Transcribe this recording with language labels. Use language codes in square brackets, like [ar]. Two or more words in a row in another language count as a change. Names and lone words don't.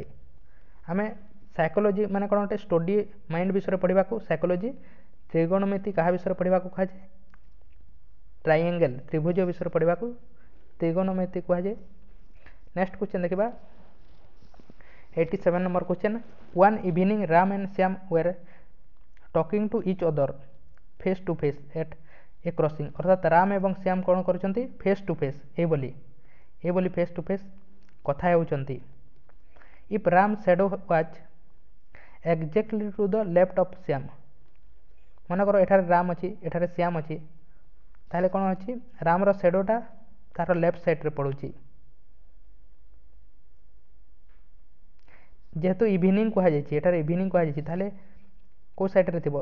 [or] ଆମେ ସାଇକୋଲୋଜି ମାନେ କ'ଣ ଅଟେ? [en] study mind [or] ବିଷୟରେ ପଢ଼ିବାକୁ ସାଇକୋଲୋଜି। ତ୍ରିଗୋଣୋମେଟ୍ରି କାହା ବିଷୟରେ ପଢ଼ିବାକୁ କୁହାଯାଏ? ଟ୍ରାଇଆଙ୍ଗେଲ୍, ତ୍ରିଭୁଜ ବିଷୟରେ ପଢ଼ିବାକୁ ତ୍ରିଗୋଣୋମେଟ୍ରି କୁହାଯାଏ। [en] next question [or] ଦେଖିବା 87 ନମ୍ବର କ୍ୱେଶ୍ଚନ୍। [en] One evening Ram and Shyam were talking to each other face to face at a crossing, [or] ଅର୍ଥାତ୍ ରାମ ଏବଂ ଶ୍ୟାମ କ'ଣ କରୁଛନ୍ତି? [en] face to face, [or] ଏଇଭଳି [en] face to face [or] କଥା ହେଉଛନ୍ତି। [en] If Ram's shadow was exactly to the left of Shyam, [or] ମନେକର ଏଠାରେ ରାମ ଅଛି, ଏଠାରେ ଶ୍ୟାମ ଅଛି, ତାହେଲେ କ'ଣ ଅଛି? ରାମର ସେଡ଼ୋଟା ତାର [en] left sideରେ [or] ପଡ଼ୁଛି। ଯେହେତୁ ଇଭିନିଂ କୁହାଯାଇଛି, ଏଠାରେ ଇଭିନିଂ କୁହାଯାଇଛି, ତାହେଲେ କେଉଁ ସାଇଡ଼୍ରେ ଥିବ?